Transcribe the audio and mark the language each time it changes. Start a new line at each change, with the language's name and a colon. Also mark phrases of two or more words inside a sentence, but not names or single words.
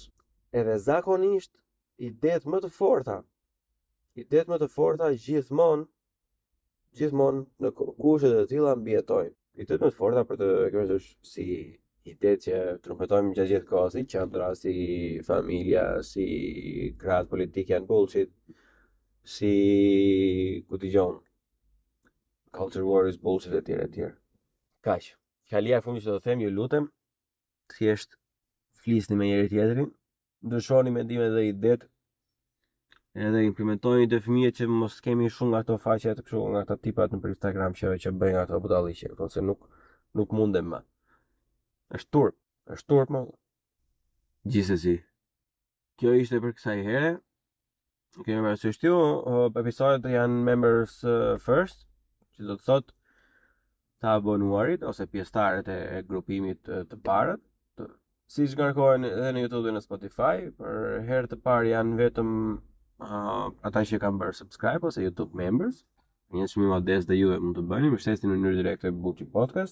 Albanian: Edhe zakonisht idetë më të forta gjithmonë në kushte të tilla mbijetojnë. Idetë më të forta për të kërsësh si idetë që trumpetojmë gjatë gjithë kohës, si qendra, si familja, si krahët politik janë bullshit, si ku dëgjon
English: culture war is bullshit
Albanian: etj. Kaq. Fjalia e fundit që do të them, ju lutem, thjesht flisni me njëri tjetrin, ndryshoni mendimet dhe idetë, edhe implementojnë të fëmijët që mos kemi shumë nga ato faqe të kështu, nga ato tipat në Instagram që bëjnë ato budalliqe, se nuk mundem më. Është turp më. Gjithsesi. Kjo ishte për kësaj here. Kemi parasysh ju, episodet janë
English: members first,
Albanian: që do të thotë të abonuarit ose pjesëtarët e grupimit të parët, siç ngarkohen edhe në YouTube dhe në Spotify. Për herë të parë janë vetëm ata që kanë bërë subscribe ose YouTube members. Një çmim modest dhe ju mund të bëni, mbështesni në mënyrë direkte Buçi Podcast.